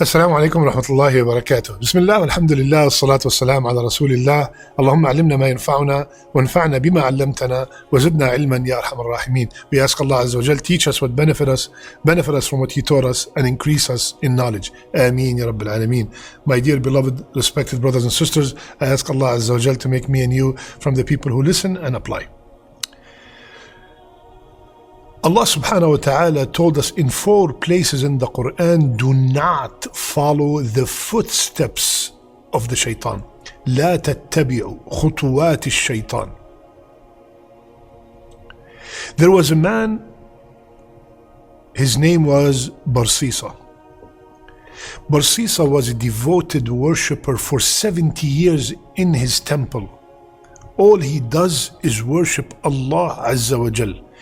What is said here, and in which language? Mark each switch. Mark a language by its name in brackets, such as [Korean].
[Arabic] السلام عليكم ورحمة الله وبركاته. بسم الله والحمد لله والصلاة والسلام على رسول الله. اللهم علمنا ما ينفعنا وانفعنا بما علمتنا وزدنا علما يا أرحم الراحمين. [English] We ask Allah Azza wa Jal, teach us what benefit us from what He taught us, and increase us in knowledge. Ameen Ya Rabbil Alameen. My dear beloved, respected brothers and sisters, I ask Allah Azza wa Jal to make me and you from the people who listen and apply. Allah subhanahu wa ta'ala told us in 4 places in the Quran, do not follow the footsteps of the shaitan. [Arabic] لا تتبعوا خطوات الشيطان. [English] There was a man, his name was Barsisa. Barsisa was a devoted worshipper for 70 years in his temple. All he does is worship Allah Azza wa Jal.